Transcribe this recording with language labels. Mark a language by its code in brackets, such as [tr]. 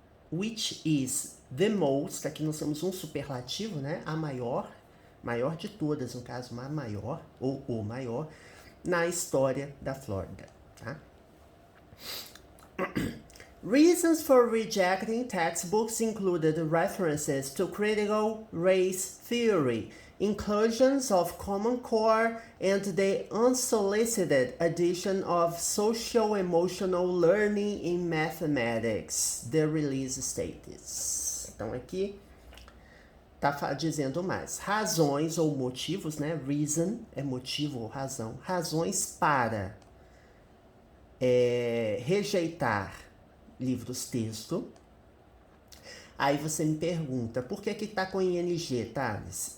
[en] which is the most, [pt] aqui nós temos um superlativo, né, a maior de todas, no caso, a maior, ou o maior, na história da Flórida, tá? [en] Reasons for rejecting textbooks included references to critical race theory, inclusions of Common Core, and the unsolicited addition of social-emotional learning in mathematics, the release status. [pt] Então, aqui tá dizendo mais. Razões ou motivos, né? Reason é motivo ou razão. Razões para rejeitar livros-texto. Aí você me pergunta, por que tá com ING, Thales?